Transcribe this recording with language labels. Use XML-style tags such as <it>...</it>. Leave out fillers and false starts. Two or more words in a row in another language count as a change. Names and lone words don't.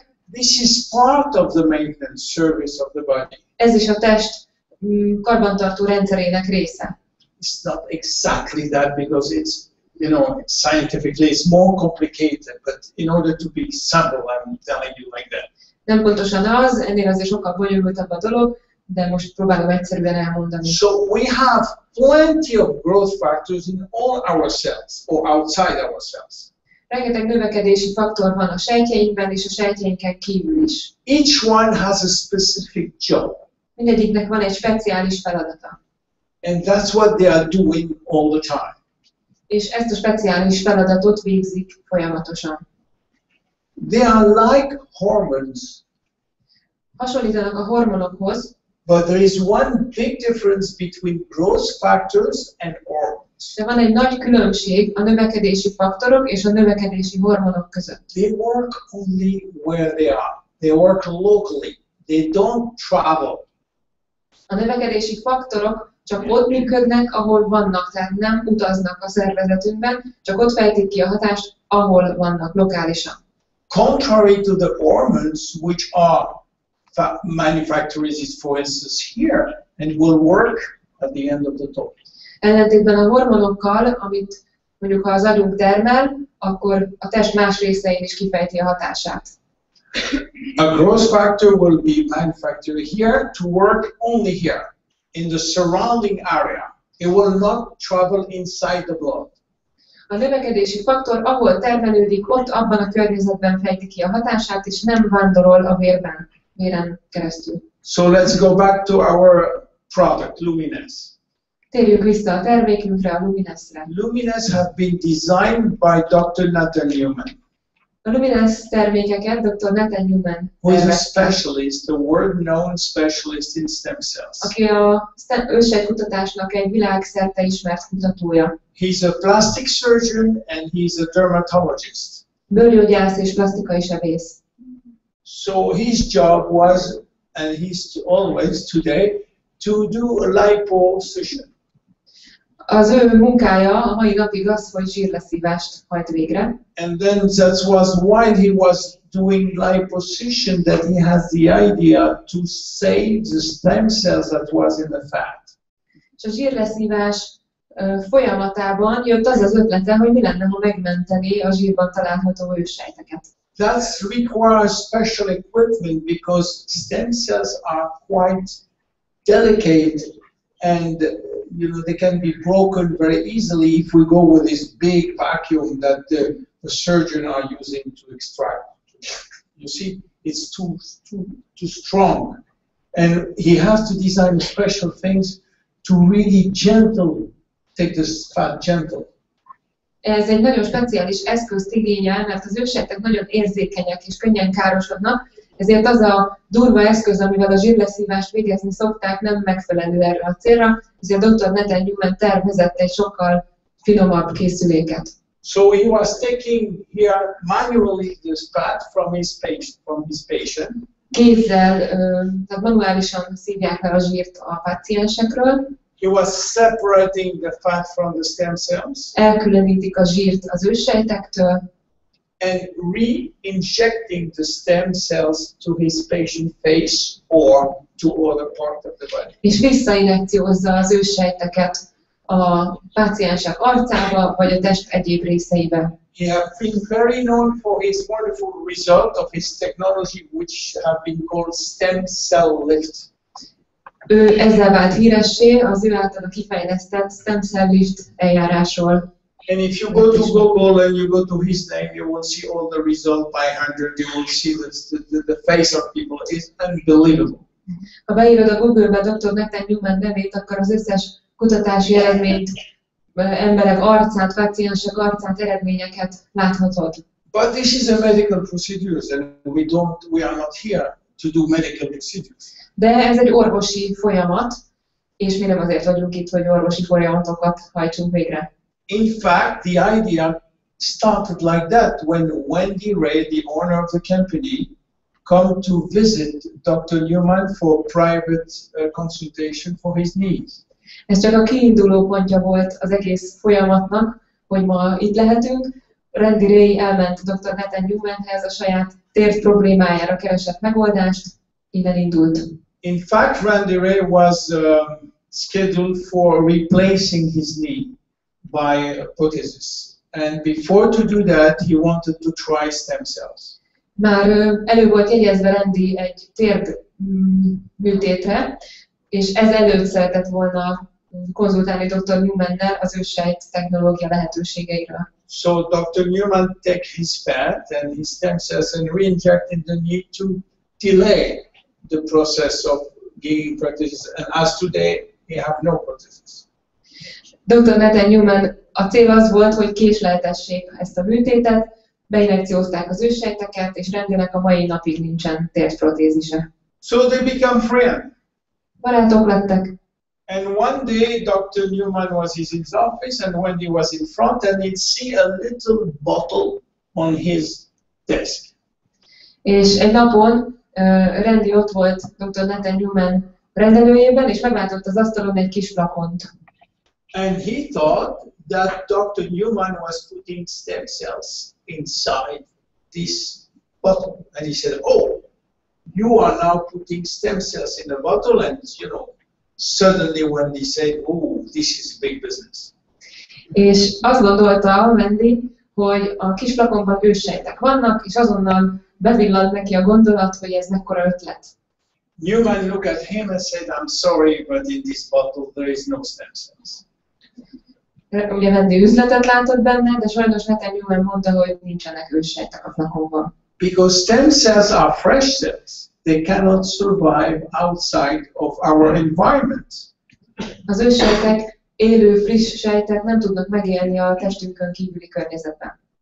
<en>This is part of the maintenance service of the body.</en> <hu>Ez is a test karbantartó rendszerének része.</hu> <en>It's not exactly that because it's, you know, scientifically it's more complicated, but in order to be simple, I'm telling you like that.</en> <hu>Nem pontosan az, ennél azért sokkal bonyolultabb a dolog, de most próbálom egyszerűen elmondani.</hu> <en>So we have plenty of growth factors in all our cells or outside our cells.</en> <hu>Rengeteg növekedési faktor van a sejtjeinkben és a sejtjeinken kívül is.</hu> <en>Each one has a specific job.</en> <hu>Mindegyiknek van egy speciális feladata.</hu> <en>And that's what they are doing all the time.</en> <hu>És ezt a speciális feladatot végzik folyamatosan.</hu> <en>They are like hormones.</en> <hu>Hasonlítanak a hormonokhoz,</hu> <en>but there is one big difference between growth factors and hormones.</en> <hu>De van egy nagy különbség a növekedési faktorok és a növekedési hormonok között.</hu> <en>They work only where they are. They work locally. They don't travel.</en> <hu>A növekedési faktorok csak ott működnek, ahol vannak, tehát nem utaznak a szervezetünkben, csak ott fejtik ki a hatást, ahol vannak, lokálisan.</hu> <en>Contrary to the hormones, which are manufactured, for instance, here, and will work at the end of the talk.</en> <hu>Ellentétben a hormonokkal, amit mondjuk ha az agyunk termel, akkor a test más részein is kifejti a hatását.</hu> <en>A growth factor will be manufactured here to work only here, in the surrounding area. It will not travel inside the blood.</en> <hu>A növekedési faktor, ahol termelődik, ott abban a környezetben fejti ki a hatását, és nem vándorol a véren keresztül.</hu> <en>So let's go back to our product, Luminance.</en> <hu>Térjünk vissza a termékünkre, a Luminance-re.</hu> <en>Luminance have been designed by Dr. Newman.</en> <hu>A Luminance termékeket Dr. Newman</hu> <en>who is a specialist, a world-known specialist in stem cells.</en> <hu>Aki a őssejtkutatásnak egy világszerte ismert kutatója.</hu> <en>He's a plastic surgeon and he's a dermatologist.</en> <hu>Bőrgyógyász és plastikai sebész.</hu> <en>So his job was, and he's always today, to do a liposuction.</en> <hu>Az ő munkája a mai napig az, hogy zsírleszívást hajt végre.</hu> <en>And then that was while he was doing liposuction that he has the idea to save the stem cells that was in the fat.</en> <hu>És a zsírleszívás folyamatában jött az az ötlete, hogy mi lenne, ha megmentené a zsírban található őssejteket.</hu> <en>That requires special equipment because stem cells are quite delicate and they can be broken very easily if we go with this big vacuum that the surgeon are using to extract. You see, it's too strong. And he has to design special things to really take this fat gentle.</en> <hu>Ez egy nagyon speciális eszközt igényel, mert az őssejtek nagyon érzékenyek és könnyen károsodnak, ezért az a durva eszköz, amivel a zsírleszívást végezni szokták, nem megfelelő erre a célra, ezért dr. Nathan Newman tervezett egy sokkal finomabb készüléket.</hu> <en>So he was taking here manually this fat from his patient.</en> <hu>Kézzel, tehát manuálisan szívják le a zsírt a páciensekről.</hu> <en>He was separating the fat from the stem cells.</en> <hu>Elkülönítik a zsírt az őssejtektől.</hu> <en>And re-injecting the stem cells to his patient face or to other part of the body.</en> <hu>És visszainjekciózza az őssejteket a páciensek arcába, vagy a test egyéb részeibe.</hu> <en>He has been very known for his wonderful result of his technology, which have been called stem cell lift.</en> <hu>Ő ezzel vált híressé az ő által kifejlesztett</hu> <en>stem cell lift</en> <hu>eljárásról.</hu> <en>And if you go to Google and you go to his name, you will see all the result by 100. You will see the face of people. It's unbelievable.</en> <hu>Ha beírod a Google-be Dr. Nathan Newman nevét, akkor az összes kutatási eredményt, emberek arcát, páciensek arcát, eredményeket láthatod.</hu> <en>But this is a medical procedure, and we are not here to do medical procedures.</en> <hu>De ez egy orvosi folyamat, és mi nem azért vagyunk itt, hogy orvosi folyamatokat hajtsunk végre.</hu> <en>In fact, the idea started like that when Wendy Ray, the owner of the company, come to visit Dr. Newman for private consultation for his needs.</en> <hu>Ez csak a kiinduló pontja volt az egész folyamatnak, hogy ma itt lehetünk. Randy Ray elment Dr. Nathan Newmanhez, a saját térd problémájára keresett megoldást, innen indult.</hu> <en>In fact, Randy Ray was scheduled for replacing his knee by a prosthesis. And before to do that, he wanted to try stem cells.</en> <hu>Már elő volt jegyezve Randy egy térd műtétre, és ez előtt szeretett volna konzultálni Dr. Newmannel az őssejt technológia lehetőségeiről.</hu> <en>So Dr. Newman take his fat and his stem cells and re-inject in the knee to delay the process of giving prosthesis. And as today, we have no prosthesis.</en> <hu>Dr. Nathan Newman, a cél az volt, hogy késleltessék ezt a műtétet, beinjekciózták az őssejteket, és Randynek a mai napig nincsen térdprotézise.</hu> <en>So they become friends.</en> <hu>Barátok lettek.</hu> <en>And one day, Dr. Newman was in his office, and Wendy was in front, and he'd see a little bottle on his desk.</en> <hu>És egy napon Randy ott volt Dr. Nathan Newman rendelőjében, és meglátott az asztalon egy kis flakont.</hu> <en>And he thought that Dr. Newman was putting stem cells inside this bottle. And he said, "Oh, you are now putting stem cells in a bottle," and suddenly when he said, "Oh, this is big business."</en> <hu>És azt gondolta Wendy, hogy a kis flakonban őssejtek vannak, és azonnal bevillant neki a gondolat, hogy ez mekkora ötlet.</hu> <en>Newman looked at him and said, "I'm sorry, but in this bottle there is no stem cells."</en> <hu>Ugye Wendy üzletet látott benne, de sajnos Nathan Newman mondta, hogy nincsenek őssejtek a flakonban.</hu> <en>Because stem cells are fresh cells. They cannot survive outside of our environment.</en> <hu>Az őssejtek, élő, friss sejtek nem tudnak megélni a testünkön kívüli környezetben.</hu>